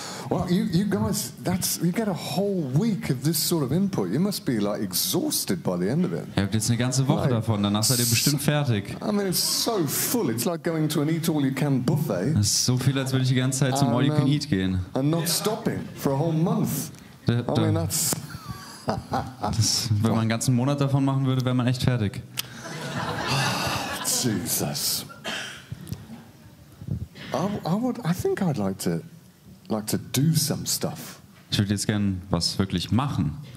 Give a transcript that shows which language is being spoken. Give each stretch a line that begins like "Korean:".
English: Well, you guys, you get a whole week of this sort of input. You must be like exhausted by the end of it.
German: Ihr habt jetzt eine ganze Woche davon, danach seid ihr bestimmt fertig.
English: I mean, it's so full. It's like going to an eat-all-you-can buffet.
German: Das ist so viel, als würde ich die ganze Zeit zum All You Can Eat gehen.
English: And not stopping for a whole month. I mean, that's...
German: Wenn man einen ganzen Monat davon machen würde, wäre man echt fertig.
English: Jesus. I think I'd like to do some stuff.
German: Ich würde jetzt gern was wirklich machen.